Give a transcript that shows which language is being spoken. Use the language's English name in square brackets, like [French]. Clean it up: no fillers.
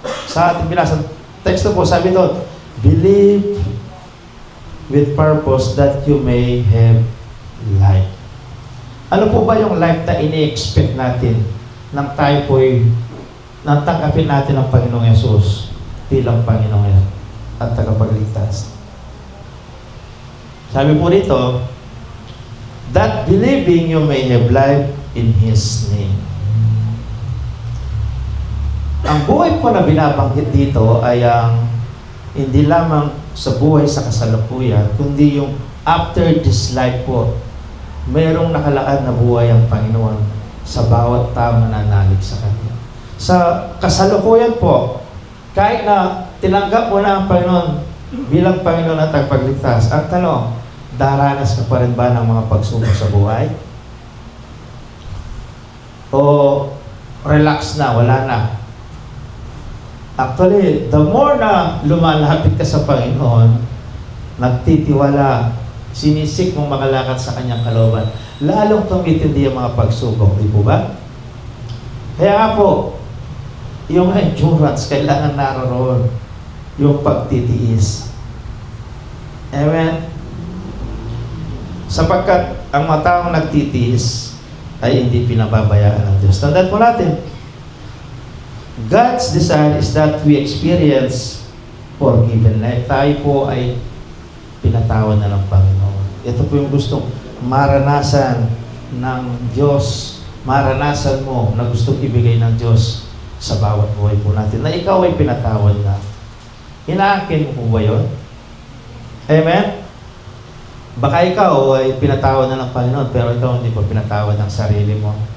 [Filipino] Sa ating binasa teksto po, sabi doon, [English] believe with purpose that you may have life. [Filipino] Ano po ba yung life na ini-expect natin nang tayo po'y nang tanggapin natin ang Panginoong Yesus bilang Panginoong at tagapagligtas? Sabi po dito, [English] that believing you may have life in His name. [Filipino] Ang buhay po na binabanggit dito ay ang hindi lamang sa buhay sa kasalukuyan, kundi yung [English] after this life [Filipino] po, mayroong nakalaad na buhay ang Panginoon sa bawat tao na nanalig sa Kanya. Sa kasalukuyan po, kahit na tinanggap mo na ang Panginoon bilang Panginoon at tagapagligtas, ang tanong, daranas ka pa rin ba ng mga pagsubok sa buhay? O relax na, wala na? Actually, the more na lumalapit ka sa Panginoon, nagtitiwala, sinisik mong makalakad sa Kanyang kalooban, lalong tumitindi ang mga pagsubok, di po ba? Kaya nga po, yung endurance, kailangan naroon yung pagtitiis. Amen? Sapagkat ang mga taong nagtitiis ay hindi pinababayaan ng Diyos. Tandaan po natin, [English] God's desire is that we experience forgiven life. [Filipino] Tayo po ay pinatawad na ng Panginoon. Ito po yung gustong maranasan ng Diyos, maranasan mo na gustong ibigay ng Diyos sa bawat buhay po natin, na ikaw ay pinatawad na. Inaakin mo po ba yun? Amen? Baka ikaw ay pinatawad na ng Panginoon, pero ikaw hindi pa pinatawad ng sarili mo.